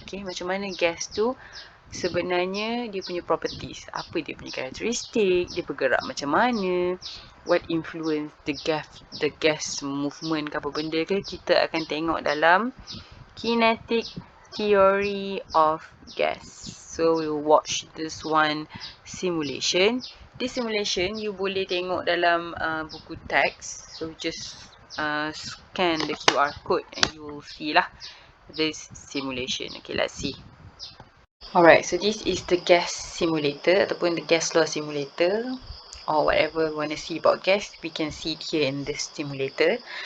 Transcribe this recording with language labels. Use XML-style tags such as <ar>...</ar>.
<ms>Okay, macam mana gas tu sebenarnya dia punya properties, apa dia punya karakteristik, dia bergerak macam mana,</ms> <en>what influence the gas movement</en> <ms>ke apa benda ke, kita akan tengok dalam kinetic theory of gas.</ms> <en>So we'll watch this one simulation. This simulation you</en> <ms>boleh tengok dalam buku teks.</ms> <en>So just scan the QR code and you will see lah this simulation. Okay, let's see. Alright, so this is the gas simulator ataupun the gas law simulator or whatever we want to see about gas, we can see it here in this simulator.</en>